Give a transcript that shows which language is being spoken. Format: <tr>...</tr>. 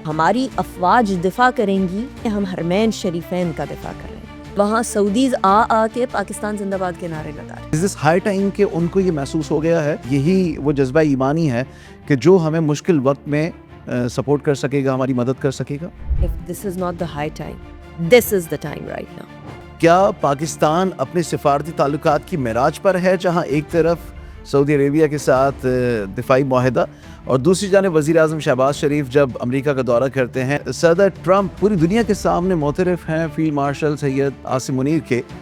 <ur>ہماری افواج دفاع کریں گی کہ ہم حرمین شریفین کا دفاع کر رہے ہیں. وہاں سعودیز آ کے پاکستان زندہ باد کے نعرے لگا رہے ہیں.</ur> <en>Is this high time</en> <ur>کہ ان کو یہ محسوس ہو گیا ہے؟ یہی وہ جذبہ ایمانی ہے کہ جو ہمیں مشکل وقت میں سپورٹ کر سکے گا، ہماری مدد کر سکے گا.</ur> <en>If this is not the high time, this is the time right now.</en> <ur>کیا پاکستان اپنے سفارتی تعلقات کی معراج پر ہے، جہاں ایک طرف سعودی عربیہ کے ساتھ دفاعی معاہدہ اور دوسری جانب وزیر اعظم شہباز شریف جب امریکہ کا دورہ کرتے ہیں؟ صدر ٹرمپ پوری دنیا کے سامنے معترف ہیں فیلڈ مارشل سید عاصم منیر کے.</ur>